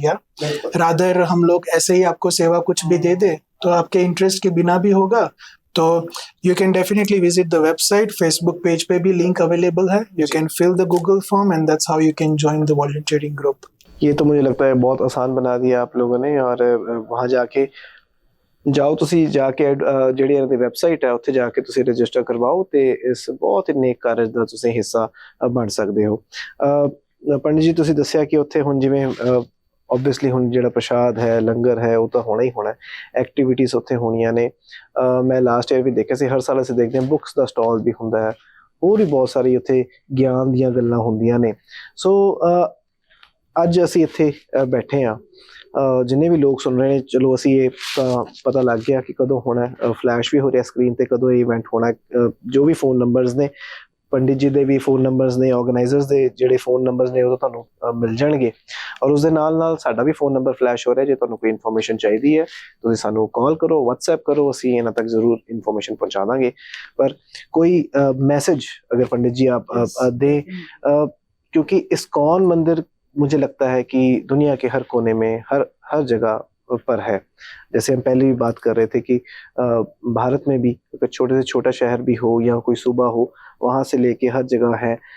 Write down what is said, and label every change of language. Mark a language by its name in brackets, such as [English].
[English] या रादर [Hindi] हम लोग ऐसे ही आपको सेवा कुछ भी दे दे तो आपके इंटरेस्ट के बिना भी होगा. [English] तो you can definitely visit the website. [Hindi] Facebook page पे भी लिंक अवेलेबल है. [English] You can fill the Google form and that's how you can join the volunteering group. [Hindi] ये तो मुझे लगता है बहुत आसान बना दिया आप लोगों ने. और वहाँ जाके [Punjabi] ਜਾਓ, ਤੁਸੀਂ ਜਾ ਕੇ ਜਿਹੜੀ ਇਹਨਾਂ ਦੀ ਵੈਬਸਾਈਟ ਹੈ ਉੱਥੇ ਜਾ ਕੇ ਤੁਸੀਂ ਰਜਿਸਟਰ ਕਰਵਾਓ ਤੇ ਇਸ ਬਹੁਤ ਹੀ ਨੇਕ ਕਾਰਜ ਦਾ ਤੁਸੀਂ ਹਿੱਸਾ ਬਣ ਸਕਦੇ ਹੋ. ਪੰਡਿਤ ਜੀ, ਤੁਸੀਂ ਦੱਸਿਆ ਕਿ ਉੱਥੇ ਹੁਣ ਜਿਵੇਂ ਓਬਵੀਅਸਲੀ ਹੁਣ ਜਿਹੜਾ ਪ੍ਰਸ਼ਾਦ ਹੈ, ਲੰਗਰ ਹੈ, ਉਹ ਤਾਂ ਹੋਣਾ ਹੀ ਹੋਣਾ. ਐਕਟੀਵਿਟੀਜ਼ ਉੱਥੇ ਹੋਣੀਆਂ ਨੇ. ਮੈਂ ਲਾਸਟ ਈਅਰ ਵੀ ਦੇਖਿਆ ਸੀ, ਹਰ ਸਾਲ ਅਸੀਂ ਦੇਖਦੇ ਹਾਂ ਬੁੱਕਸ ਦਾ ਸਟਾਲ ਵੀ ਹੁੰਦਾ ਹੈ, ਹੋਰ ਵੀ ਬਹੁਤ ਸਾਰੀ ਉੱਥੇ ਗਿਆਨ ਦੀਆਂ ਗੱਲਾਂ ਹੁੰਦੀਆਂ ਨੇ. ਸੋ ਅੱਜ ਅਸੀਂ ਇੱਥੇ ਬੈਠੇ ਹਾਂ, ਜਿੰਨੇ ਵੀ ਲੋਕ ਸੁਣ ਰਹੇ ਨੇ, ਚਲੋ ਅਸੀਂ ਇਹ ਤਾਂ ਪਤਾ ਲੱਗ ਗਿਆ ਕਿ ਕਦੋਂ ਹੋਣਾ, ਫਲੈਸ਼ ਵੀ ਹੋ ਰਿਹਾ ਸਕਰੀਨ ਤੇ ਕਦੋਂ ਇਹ ਇਵੈਂਟ ਹੋਣਾ. ਜੋ ਵੀ ਫੋਨ ਨੰਬਰਸ ਨੇ, ਪੰਡਿਤ ਜੀ ਦੇ ਵੀ ਫੋਨ ਨੰਬਰਸ ਨੇ, ਆਰਗੇਨਾਈਜ਼ਰਸ ਦੇ ਜਿਹੜੇ ਫੋਨ ਨੰਬਰਸ ਨੇ ਉਹ ਤੁਹਾਨੂੰ ਮਿਲ ਜਾਣਗੇ. ਔਰ ਉਸ ਦੇ ਨਾਲ ਸਾਡਾ ਵੀ ਫੋਨ ਨੰਬਰ ਫਲੈਸ਼ ਹੋ ਰਿਹਾ. ਜੇ ਤੁਹਾਨੂੰ ਕੋਈ ਇਨਫੋਰਮੇਸ਼ਨ ਚਾਹੀਦੀ ਹੈ ਤੁਸੀਂ ਸਾਨੂੰ ਕਾਲ ਕਰੋ, ਵਟਸਐਪ ਕਰੋ, ਅਸੀਂ ਇਹਨਾਂ ਤੱਕ ਜ਼ਰੂਰ ਇਨਫੋਰਮੇਸ਼ਨ ਪਹੁੰਚਾ ਦਾਂਗੇ. ਪਰ ਕੋਈ [Hindi] मैसेज अगर पंडित जी आप दे, क्योंकि इस्कॉन मंदिर मुझे लगता है कि दुनिया के हर कोने में, हर जगह पर है. जैसे हम पहले भी बात कर रहे थे कि भारत में भी अगर छोटे से छोटा शहर भी हो या कोई सूबा हो, वहाँ से लेके हर जगह है.